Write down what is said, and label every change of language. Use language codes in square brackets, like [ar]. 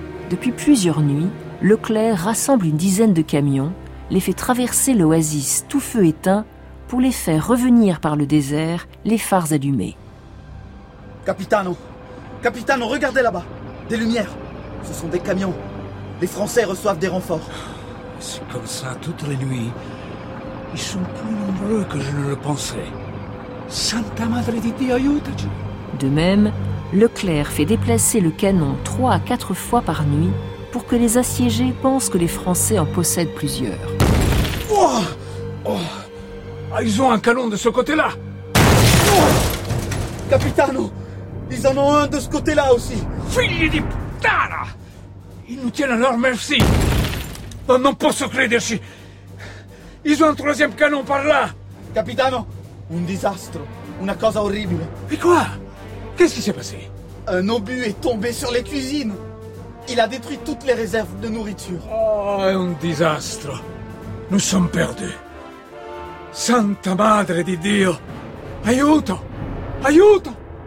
[fr] Depuis plusieurs nuits, Leclerc rassemble une dizaine de camions, les fait traverser l'oasis tout feu éteint pour les faire revenir par le désert, les phares allumés. Capitano! Capitano, regardez là-bas! Des lumières! Ce sont des camions. Les Français reçoivent des renforts. C'est comme ça toutes les nuits. Ils sont plus nombreux que je ne le pensais. [it] Santa Madre di Dio, aiutaci! [fr] De même, Leclerc fait déplacer le canon 3 à 4 fois par nuit pour que les assiégés pensent que les Français en possèdent plusieurs. Oh oh, ils ont un canon de ce côté-là! Oh, capitano, ils en ont un de ce côté-là aussi! [it] Figli di puttana! [fr] Ils nous tiennent à leur merci! On non posso crederci! Ils ont un troisième canon par là! [it] Capitano, un disastro, una cosa orribile! [fr] Et quoi? Qu'est-ce qui s'est passé? Un obus est tombé sur les cuisines. Il a détruit toutes les réserves de nourriture. Oh, un désastre. Nous sommes perdus. [it] Santa Madre di Dio. Aiuto! Aiuto!